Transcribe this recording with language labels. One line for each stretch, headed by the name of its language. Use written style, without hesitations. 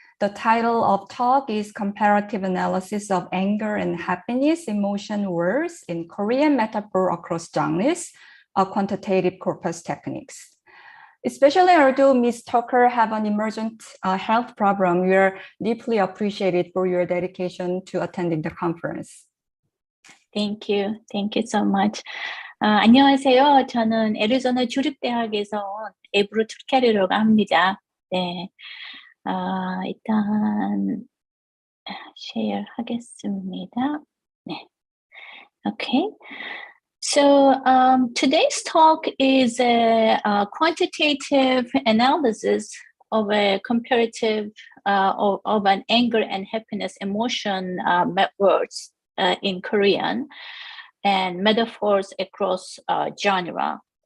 English: The title of talk is Comparative Analysis of Anger and Happiness Emotion Words in Korean Metaphor Across Genres, a Quantitative Corpus Techniques. Especially although Ms. Tucker have an emergent health problem, we are deeply appreciated for your dedication to attending the conference. Thank you. Thank you so much.
Korean: 안녕하세요. 저는 애리조나 주립대학에서 온 에브루 투케르라고 합니다. 네, 일단 share 하겠습니다. 네, okay.
English: So today's talk is a quantitative analysis of a comparative of an anger and happiness emotion words in Korean and metaphors across genre.